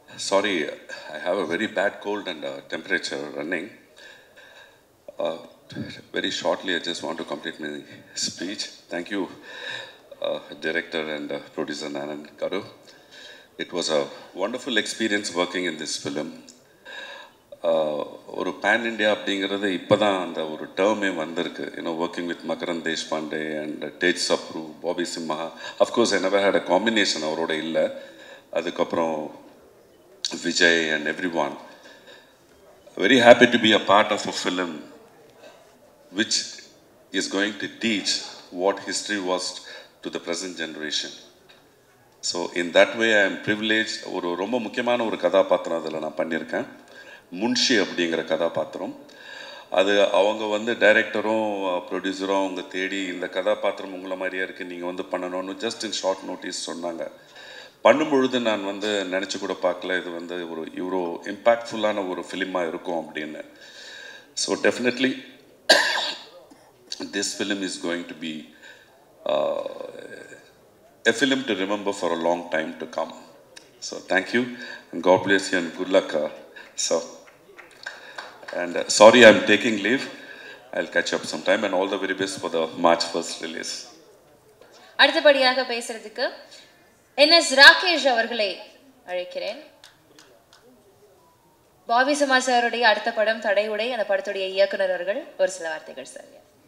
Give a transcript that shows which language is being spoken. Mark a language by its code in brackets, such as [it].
[en] Sorry, I have a very bad cold and temperature running. Very shortly, I just want to complete my speech. Thank you, director and producer Nanan Garu. It was a wonderful experience working in this film. [ta] ஒரு pan India அப்படிங்கிறது இப்போ தான் அந்த ஒரு டேர்மே வந்திருக்கு. [en] Working with Makarand Deshpande and Tej Sapru, Bobby Simha. Of course I never had a combination [ta] அவரோட இல்லை. அதுக்கப்புறம் [en] Vijay and everyone. Very happy to be a part of a film which is going to teach what history was to the present generation. So in that way I am privileged. [ta] ஒரு ரொம்ப முக்கியமான ஒரு கதாபாத்திரம் அதில் நான் பண்ணியிருக்கேன். முன்ஷி அப்படிங்கிற கதாபாத்திரம். அது அவங்க டைரக்டரும் ப்ரொடியூசரும் அவங்க தேடி இந்த கதாபாத்திரம் உங்களை மாதிரியே இருக்குது, நீங்கள் பண்ணணும்னு [en] just in short notice [ta] சொன்னாங்க. பண்ணும்பொழுது நான் நினச்சி கூட பார்க்கல இது ஒரு இவ்வளோ இம்பேக்ட்ஃபுல்லான ஒரு ஃபிலிமாக இருக்கும் அப்படின்னு. [en] So definitely this film is going to be a film to remember for a long time to come. So thank you and God bless you and good luck, sir. And sorry I'm taking leave. I'll catch up sometime and all the very best for the March 1st release. [ta] அடுத்தபடியாக பேசுறதுக்கு NS Rakesh அவர்களை அழைக்கிறேன். Bobby Simha சாருடைய அடுத்த படம் தடையுடை, அந்த படத்துடைய இயக்குனர் அவர்கள் ஒரு சில வார்த்தைகள் சார்.